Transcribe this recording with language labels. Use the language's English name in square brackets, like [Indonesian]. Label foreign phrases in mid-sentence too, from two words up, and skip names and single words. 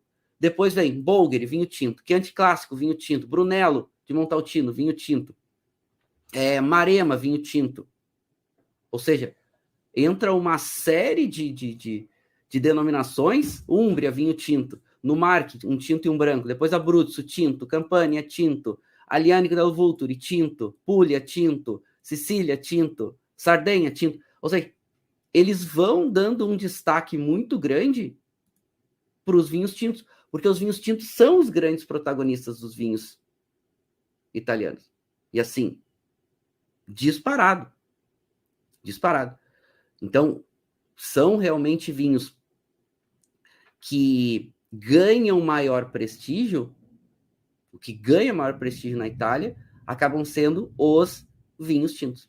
[Portuguese] Depois vem Bolgheri, vinho tinto. Chianti Clássico, vinho tinto. Brunello, de Montalcino, vinho tinto. Maremma, vinho tinto. Ou seja, entra uma série de denominações. Úmbria, vinho tinto. No Marche, um tinto e um branco. Depois Abruzzo, tinto. Campania, tinto. Aglianico del Vulturi, tinto. Puglia, tinto. Sicília, tinto. Sardenha, tinto. Ou seja, eles vão dando um destaque muito grande para os vinhos tintos, porque os vinhos tintos são os grandes protagonistas dos vinhos italianos. E assim, disparado. Então, são realmente vinhos que ganham maior prestígio, o que ganha maior prestígio na Itália, acabam sendo os vinhos tintos.